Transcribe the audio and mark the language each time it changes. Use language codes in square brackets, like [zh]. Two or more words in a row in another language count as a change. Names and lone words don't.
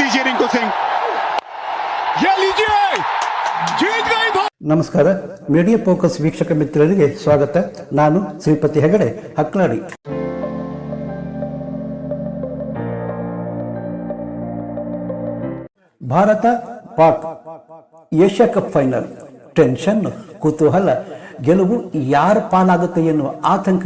[hi] लीजिए रिंकू सिंह, ये लीजिए, जीत गई भारत। [kn] ನಮಸ್ಕಾರ. ಮೀಡಿಯಾ ಫೋಕಸ್ ವೀಕ್ಷಕ ಮಿತ್ರರಿಗೆ ಸ್ವಾಗತ. ನಾನು ಶ್ರೀಪತಿ ಹೆಗಡೆ, ಹಕ್ಲಾಡಿ. ಭಾರತ ಪಾಕ್ ಏಷ್ಯಾ ಕಪ್ ಫೈನಲ್. ಟೆನ್ಷನ್, ಕುತೂಹಲ, ಗೆಲುವು ಯಾರ ಪಾಲಾಗುತ್ತೆ ಎನ್ನುವ ಆತಂಕ.